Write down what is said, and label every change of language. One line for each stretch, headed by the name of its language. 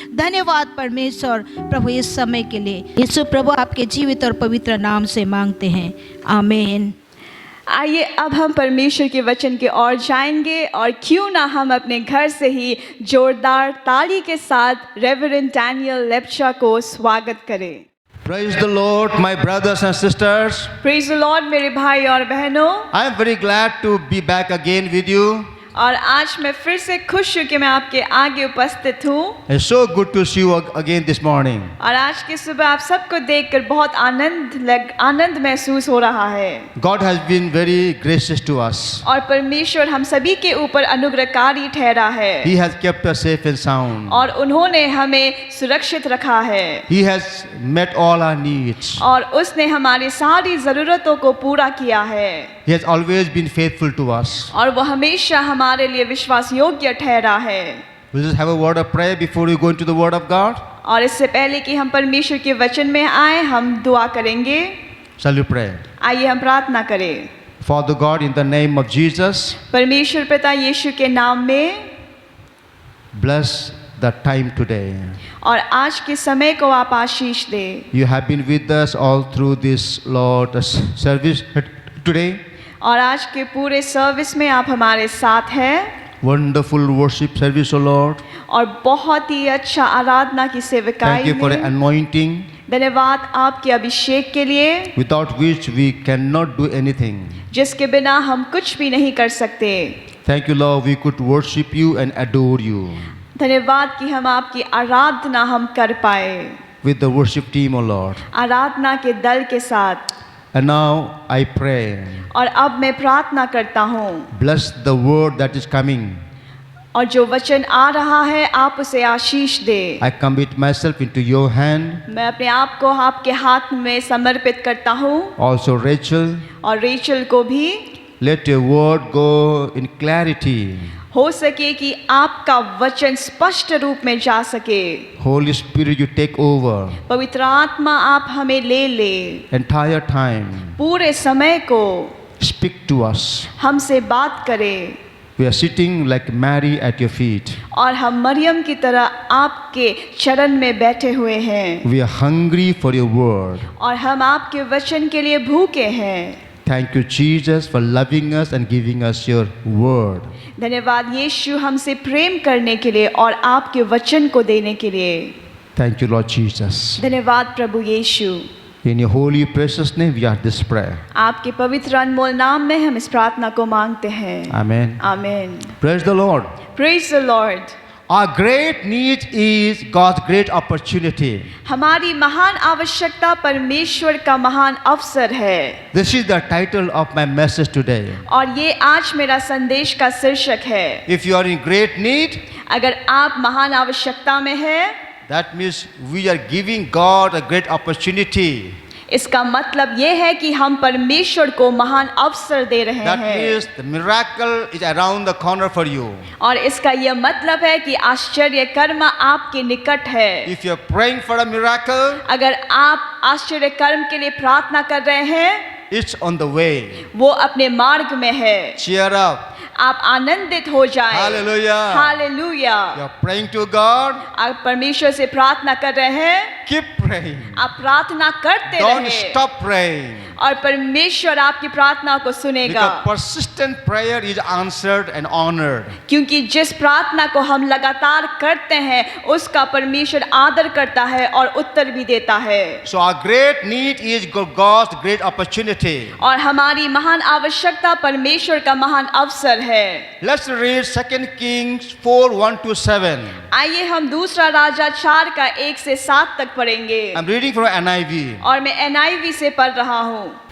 Hindi: धन्यवाद परमेश्वर प्रभु इस समय के लिए। यीशु प्रभु आपके जीवित और पवित्र नाम से मांगते हैं, आमीन। आइए अब हम परमेश्वर के वचन की ओर जाएंगे, और क्यों ना हम अपने घर से ही जोरदार ताली के साथ रेवरेंड डैनियल लेप्चा को स्वागत करें।
English: Praise the Lord, my brothers and sisters. Praise the Lord
Hindi: मेरे भाई और बहनों,
English: I am very glad to be back again with you.
Hindi: और आज मैं फिर से खुश हूँ कि मैं आपके आगे उपस्थित हूँ।
English: It's so good to see you again this morning.
Hindi: और आज की सुबह आप सबको देखकर बहुत आनंद महसूस हो रहा है।
English: God has been very gracious to us.
Hindi: और परमेश्वर हम सभी के ऊपर अनुग्रहकारी ठहरा है।
English: He has kept us safe and sound.
Hindi: और उन्होंने हमें सुरक्षित रखा है।
English: He has met all our needs.
Hindi: और उसने हमारी सारी ज़रूरतों को पूरा किया है।
English: He has always been faithful to us.
Hindi: और वो हमेशा हमारे लिए विश्वास योग्य ठहरा है।
English: We'll just have a word of prayer before we go into the Word of God.
Hindi: और इससे पहले कि हम परमेश्वर के वचन में आए, हम दुआ करेंगे।
English: Shall we pray?
Hindi: आइए हम प्रार्थना करें।
English: Father God, in the name of Jesus,
Hindi: परमेश्वर पिता यीशु के नाम में,
English: bless the time today.
Hindi: और आज के समय को आप आशीष दे।
English: You have been with us all through this, Lord, service today.
Hindi: और आज के पूरे सर्विस में आप हमारे साथ हैं।
English: Wonderful worship service, O Lord.
Hindi: और बहुत ही अच्छा आराधना की सेवकाई
English: Thank you for the
Hindi: में।
English: anointing,
Hindi: धन्यवाद आपके अभिषेक के लिए,
English: without which we cannot do anything.
Hindi: जिसके बिना हम कुछ भी नहीं कर सकते।
English: Thank you, Lord, we could worship you and adore you.
Hindi: धन्यवाद कि हम आपकी आराधना हम कर पाए
English: With the worship team, O Lord.
Hindi: आराधना के दल के साथ।
English: And now I pray,
Hindi: और अब मैं प्रार्थना करता हूँ,
English: bless the word that is coming.
Hindi: और जो वचन आ रहा है आप उसे आशीष दे।
English: I commit myself into your hand.
Hindi: मैं अपने आप को आपके हाथ में समर्पित करता हूँ,
English: Also Rachel,
Hindi: और रेचल को भी।
English: let your word go in clarity.
Hindi: हो सके कि आपका वचन स्पष्ट रूप में जा सके।
English: Holy Spirit, you take over
Hindi: पवित्र आत्मा आप हमें ले ले,
English: entire time.
Hindi: पूरे समय को
English: Speak to us.
Hindi: हमसे बात करे।
English: We are sitting like Mary at your feet.
Hindi: और हम मरियम की तरह आपके चरण में बैठे हुए हैं,
English: We are hungry for your word.
Hindi: और हम आपके वचन के लिए भूखे हैं।
English: Thank you, Jesus, for loving us and giving us your word.
Hindi: धन्यवाद यीशु हमसे प्रेम करने के लिए और आपके वचन को देने के लिए।
English: Thank you, Lord Jesus.
Hindi: धन्यवाद प्रभु यीशु।
English: In your holy precious name we are this prayer.
Hindi: आपके पवित्र अनमोल नाम में हम इस प्रार्थना को मांगते हैं।
English: Amen.
Hindi: आमीन।
English: Praise the Lord. Praise the Lord. Our great need is God's great opportunity.
Hindi: हमारी महान आवश्यकता परमेश्वर का महान अवसर है।
English: This is the title of my message today.
Hindi: और ये आज मेरा संदेश का शीर्षक है।
English: If you are in great need,
Hindi: अगर आप महान आवश्यकता में हैं,
English: that means we are giving God a great opportunity.
Hindi: इसका मतलब ये है कि हम परमेश्वर को महान अवसर दे रहे
English: That
Hindi: हैं।
English: means the miracle is around the corner for you.
Hindi: और इसका यह मतलब है कि आश्चर्य कर्म आपके निकट है।
English: If you are praying for a miracle,
Hindi: अगर आप आश्चर्य कर्म के लिए प्रार्थना कर रहे हैं,
English: it's on the way.
Hindi: वो अपने मार्ग में है।
English: Cheer up.
Hindi: आप आनंदित हो जाएं।
English: Hallelujah.
Hindi: Hallelujah.
English: You are praying to God.
Hindi: आप परमेश्वर से प्रार्थना कर रहे हैं,
English: Keep praying.
Hindi: आप प्रार्थना करते
English: Don't
Hindi: रहें
English: stop praying.
Hindi: और परमेश्वर आपकी प्रार्थना को सुनेगा।
English: Because persistent prayer is answered and honored.
Hindi: क्योंकि जिस प्रार्थना को हम लगातार करते हैं उसका परमेश्वर आदर करता है और उत्तर भी देता है।
English: So our great need is God's great opportunity.
Hindi: और हमारी महान आवश्यकता परमेश्वर का महान अवसर है।
English: Let's read 2 Kings 4:1-7.
Hindi: आइए हम दूसरा राजा 4 का 1 से 7 तक पढ़ेंगे।
English: I'm reading from NIV.
Hindi: और मैं NIV से पढ़ रहा हूँ।